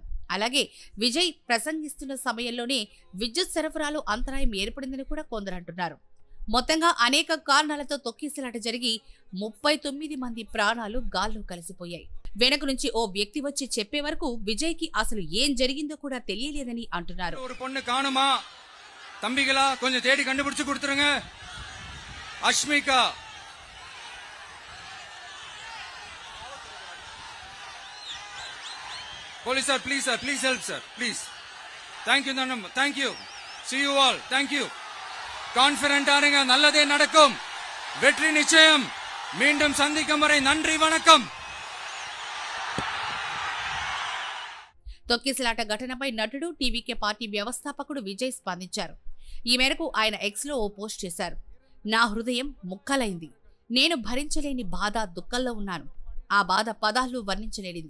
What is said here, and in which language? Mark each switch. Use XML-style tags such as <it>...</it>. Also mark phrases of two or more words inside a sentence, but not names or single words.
<te>అలాగే విజయ్ ప్రసంగిస్తున్న సమయంలోనే విద్యుత్ సరఫరాలో అంతరాయం ఏర్పడిందని కూడా కొందరు అంటున్నారు. మొత్తంగా అనేక కారణాలతో తొక్కిసలాట జరిగి 39 మంది ప్రాణాలు గాల్లో కలిసిపోయాయి. వెనక నుంచి ఓ వ్యక్తి వచ్చి చెప్పే వరకు విజయ్ కి అసలు ఏం జరిగిందో కూడా తెలియలేదని అంటున్నారు.</te> <ta>ஒரு பொண்ணு காணுமா தம்பிகளா, கொஞ்சம் தேடி கண்டுபிடிச்சு கொடுத்துருங்க. அஷ்மிகா,</ta> <en>police sir, please help sir, please. Thank you Nannam, thank you, see you all, thank you.</en> <ta>கான்ஃபிடென்ட் ஆருங்க, நல்லதே நடக்கும், வெற்றி நிச்சயம். மீண்டும் சந்திக்கும் வரை நன்றி, வணக்கம்.</ta> <te>తొక్కిసలాట ఘటనపై నటుడు, టీవీకే పార్టీ వ్యవస్థాపకుడు విజయ్ స్పందించారు. ఈ మేరకు ఆయన ఎక్స్లో ఓ పోస్ట్ చేశారు. నా హృదయం ముక్కలైంది. నేను భరించలేని బాధ, దుఃఖంలో ఉన్నాను. ఆ బాధ పదాల్లో వర్ణించలేనిది.</te>